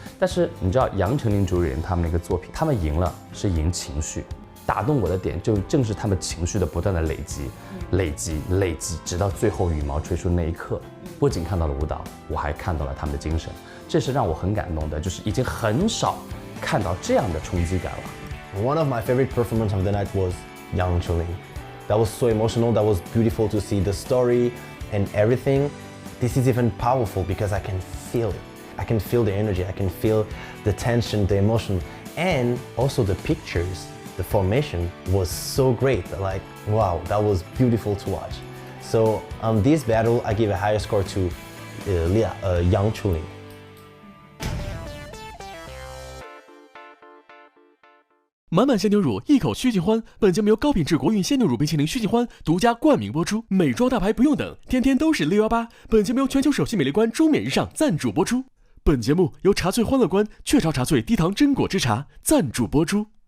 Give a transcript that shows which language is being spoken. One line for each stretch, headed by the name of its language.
Chinese: 但是你知道杨丞琳主理人他们那个作品，他们赢了是赢情绪，打动我的点就正是他们情绪的不断的累积，直到最后羽毛吹出的那一刻，不仅看到了舞蹈，我还看到了他们的精神，这是让我很感动的，就是已经很少看到这样的冲击感了。
English: One of my favorite performances of the night was Yang Chulin. That was so emotional. That was beautiful to see the story and everything. This is even powerful because I can feel it. I can feel the energy. I can feel the tension, the emotion, and also the pictures. The formation was so great. Like, wow, that was beautiful to watch. So this battle, I give a higher score to Yang Chulin.
Chinese: 满满鲜牛乳，一口须尽欢。本节目由高品质国韵鲜牛乳冰淇淋须尽欢独家冠名播出。美妆大牌不用等，天天都是618。本节目由全球首席美丽官钟冕日上赞助播出。本节目由茶萃欢乐观雀巢茶萃低糖榛果汁茶赞助播出。